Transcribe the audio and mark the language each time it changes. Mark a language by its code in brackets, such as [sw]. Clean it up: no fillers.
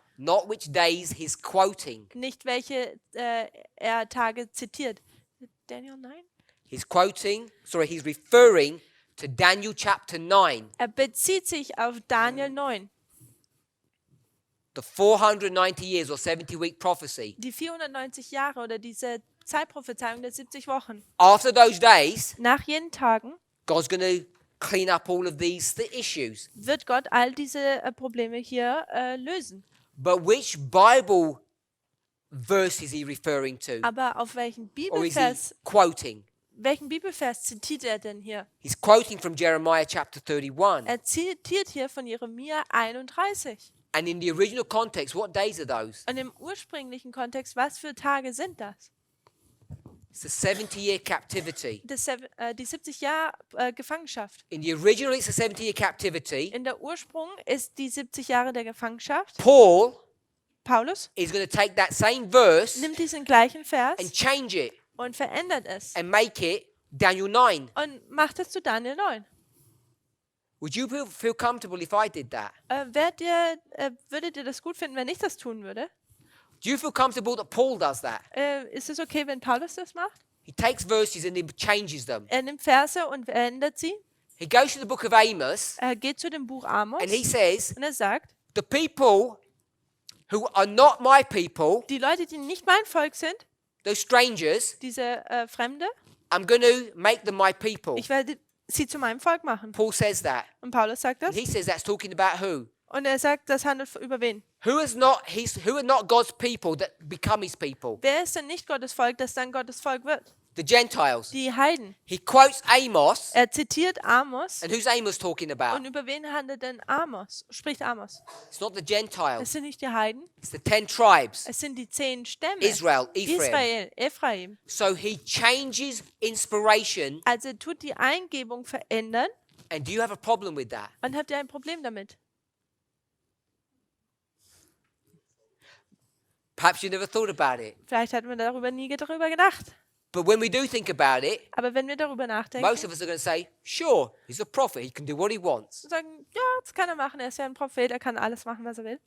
[en] Not which days he's quoting. [de] Nicht welche er Tage zitiert. [en] Daniel 9? He's referring to Daniel chapter 9, [de] Er bezieht sich auf Daniel 9. [en] the 490 years or 70-week prophecy. [de] Die 490 Jahre oder diese Zeitprophezeiung der 70 Wochen. [en] After those days, [de] Nach jenen Tagen [en] God's going to clean up all of these issues. [de] wird Gott all diese Probleme hier lösen. [en] But which Bible verse is he referring to? [de] Aber auf welchen [en] Or is he [de] Bibelvers, [en] quoting? [de] welchen Bibelvers zitiert er denn hier? [en] He's quoting from Jeremiah chapter 31. [de] Er zitiert hier von Jeremia 31. [en] And in the original context, what days are those? [de] Und im ursprünglichen Kontext, was für Tage sind das? [en] It's the 70-year captivity. [de] Die 70 Jahre Gefangenschaft. [en] In the original, it's a 70-year captivity. [de] In der Ursprung ist die 70 Jahre der Gefangenschaft. [en] Paul [de] Paulus [en] is going to take that same verse [de] nimmt diesen gleichen Vers [en] and change it [de] und verändert es [en] and make it Daniel 9. [de] und macht es zu Daniel 9. [en] Would you feel comfortable if I did that? [de] Würdet ihr das gut finden, wenn ich das tun würde? [en] Do you feel comfortable that Paul does that? [de] Ist es okay, wenn Paulus das macht? [en] He takes verses and he changes them. [de] Er nimmt Verse und verändert sie. [en] He goes to the book of Amos [de] Er geht zu dem Buch Amos [en] and he says, [de] und er sagt, [en] the people who are not my people, [de] die Leute, die nicht mein Volk sind, [en] those strangers, [de] diese Fremde, [en] I'm going to make them my people. [de] ich werde sie zu meinem Volk machen. [en] Paul says that. [de] Und Paulus sagt das. [en] And he says that's talking about who? [de] Und er sagt, das handelt über wen? [en] Who are not God's people that become his people? [de] Wer ist denn nicht Gottes Volk, das dann Gottes Volk wird? [en] The Gentiles. [de] Die Heiden. [en] He quotes Amos. [de] Er zitiert Amos. [en] And who's Amos talking about? [de] Und über wen handelt denn Amos? Spricht Amos? [en] It's not the Gentiles. [de] Es sind nicht die Heiden, [en] It's the 10 tribes. [de] es sind die 10 Stämme. [en] Israel, Ephraim. [de] Ephraim. [en] So he changes inspiration. [de] Also er tut die Eingebung verändern. [en] And do you have a problem with that? [de] Und habt ihr ein Problem damit? [en] Perhaps you never thought about it. [de] Vielleicht hat man darüber nie gedacht. [en] But when we do think about it, [de] Aber wenn wir darüber nachdenken [en] most of us are going to say, sure, he's a prophet. He can do what he wants. [de] und sagen, ja, das kann er machen, er ist ja ein Prophet, er kann alles machen, was er will.